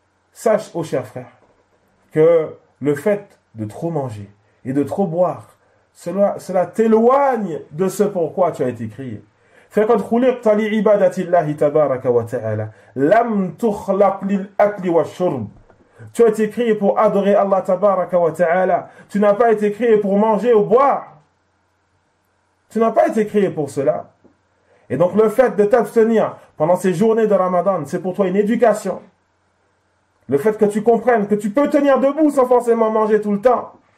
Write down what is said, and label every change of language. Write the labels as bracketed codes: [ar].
[fr] Sache, ô cher frère, que le fait de trop manger et de trop boire, cela t'éloigne de ce pourquoi tu as été créé. [ar] فقد خلقت لعبادة الله تبارك وتعالى لم تخلق للأكل والشرب. [fr] Tu as été créé pour adorer Allah tabaraka wa ta'ala. Tu n'as pas été créé pour manger ou boire. Tu n'as pas été créé pour cela. Et donc le fait de t'abstenir pendant ces journées de Ramadan, c'est pour toi une éducation. Le fait que tu comprennes que tu peux tenir debout sans forcément manger tout le temps.